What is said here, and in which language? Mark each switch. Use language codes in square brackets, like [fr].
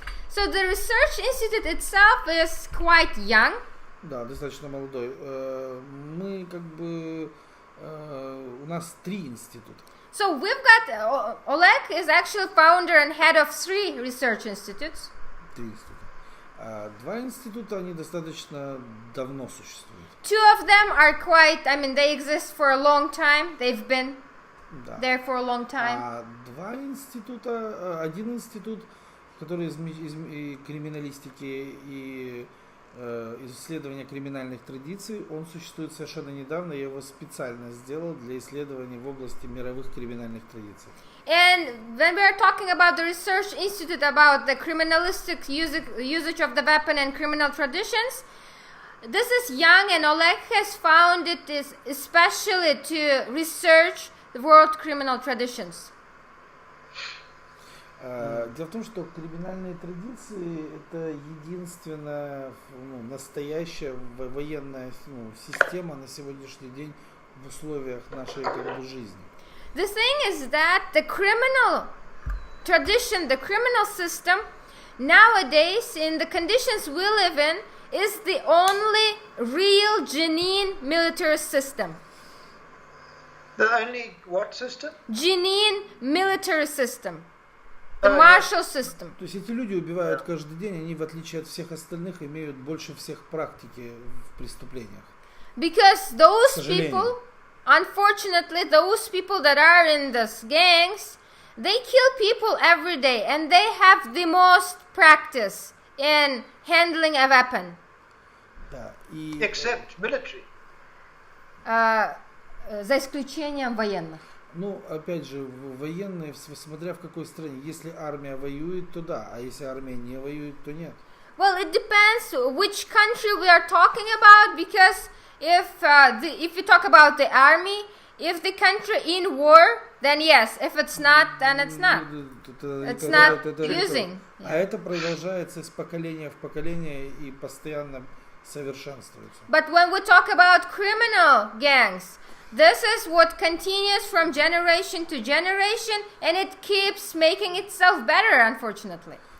[en] So the research institute itself is quite young. [ru] Да, достаточно молодой. Мы у нас 3 института. [en] So we've got, Oleg is actually founder and head of 3 research institutes. [ru] 3 института. 2 института, они достаточно давно существуют. [en] 2 of them are quite, they exist for a long time. They've been there for a long time. [ru] А 2 института, один институт, который из криминалистики и исследования криминальных традиций, он существует совершенно недавно, я его специально сделал для исследований в области мировых криминальных традиций. [en] And when we are talking about the research institute about the criminalistic usage of the weapon and criminal traditions, this is young, and Oleg has found it is especially to research the world criminal traditions. [ru] Дело в том, что криминальные традиции это единственная настоящая военная система на сегодняшний день в условиях нашей жизни. [en] The thing is that the criminal tradition, the criminal system, nowadays in the conditions we live in, is the only real, genuine military system. The only what system? Genuine military system. The martial system. [ru] То есть эти люди убивают каждый день, они в отличие от всех остальных имеют больше всех практики в преступлениях. [en] Because those people, unfortunately, those people that are in those gangs, they kill people every day, and they have the most practice in handling a weapon. [ru] Да, и [en] Except military. [ru] За исключением военных. Ну, опять же, военные, смотря в какой стране. Если армия воюет, то да, а если армия не воюет, то нет. [en] Well, it depends which country we are talking about, because if you talk about the army, if the country in war, then yes. If it's not, then it's not. It's not using. [ru] А это продолжается из поколения в поколение и постоянно совершенствуется. [en] But when we talk about criminal gangs, this is what continues from generation to generation, and it keeps making itself better, unfortunately.